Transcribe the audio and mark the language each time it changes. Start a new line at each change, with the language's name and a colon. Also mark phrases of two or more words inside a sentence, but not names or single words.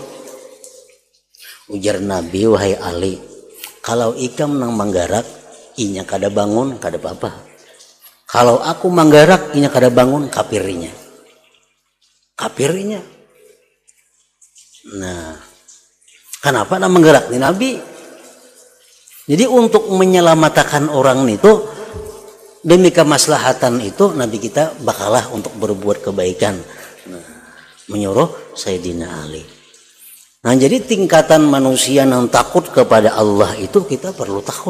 Banjar: Ujar Nabi, "Wahai Ali, kalau ikam nang menggerak, inya kada bangun, kada apa-apa. Kalau aku menggerak, inya kada bangun, kapirnya. Kapirnya." Nah, kenapa nang menggerak nih Nabi? Jadi untuk menyelamatkan orang itu, demi kemaslahatan itu, Nabi kita bakalah untuk berbuat kebaikan. Nah, menyuruh Sayyidina Ali. Nah, jadi tingkatan manusia yang takut kepada Allah itu kita perlu takut.